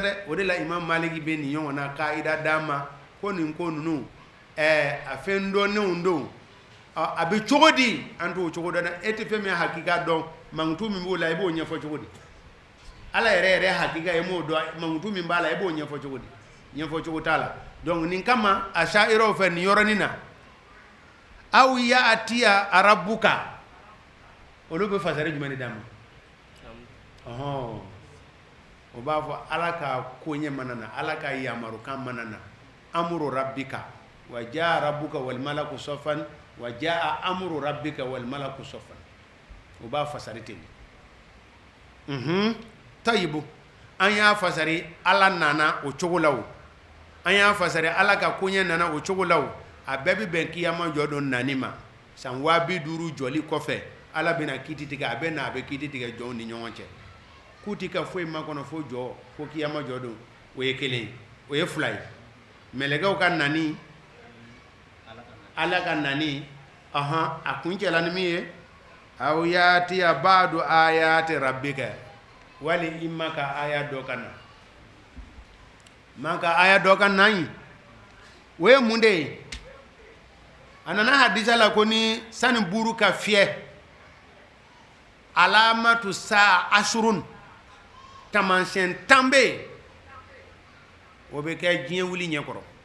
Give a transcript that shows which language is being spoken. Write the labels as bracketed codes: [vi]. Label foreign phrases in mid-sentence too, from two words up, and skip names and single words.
[bm] dɛ o de la imam maliki bɛ nin ɲɔgɔn na ka'ida d'a ma ko nin ko ninnu a fɛn dɔnnenw don a bɛ cogo di an t'o cogo dɔn dɛ e tɛ fɛn min hakika dɔn mankutu min b'o la i b'o ɲɛfɔ cogo di ala yɛrɛ hakika ye m'o dɔn mankutu min b'a la i b'o ɲɛfɔ cogo di ɲɛfɔ cogo t'a la donc nin kama asha'iraw fɛ nin yɔrɔnin na [ar] أو يأتي ربك [bm] olu bɛ fasari jumɛn de d'a ma o b'a fɔ ala ka koɲɛ mana na ala ka yamarukan mana na [ar] أمر ربك وجاء ربك والملك صفا وجاء أمر ربك والملك صفا [bm] o b'a fasari ten tayibu an y'a fasari ala nana o cogo la o an y'a fasari ala ka koɲɛ nana o cogo la o a bɛɛ bɛ bɛn kiyama jɔ don nani ma san 50 jɔli kɔfɛ ala bɛna kiiti tigɛ a bɛ na a bɛ kiiti tigɛ jɔnw ni ɲɔgɔn cɛ k'u ti ka foyi ma kɔnɔ fo jɔ fo kiyama jɔ don o ye kelen ye o ye fila ye mɛlɛkɛw ka nani ala ka nani a kun cɛla ni min ye [ar] أو يأتي بعض آيات ربك [bm] wali i ma ka aya dɔ ka na ma ka aya dɔ ka na yen o ye mun de ye a nana hadisa la ko ni sani buru ka fiyɛ [ar] علامات الساعة عشر [bm] taamasiyɛn 10 bɛ yen o bɛ kɛ diɲɛ wuli ɲɛkɔrɔ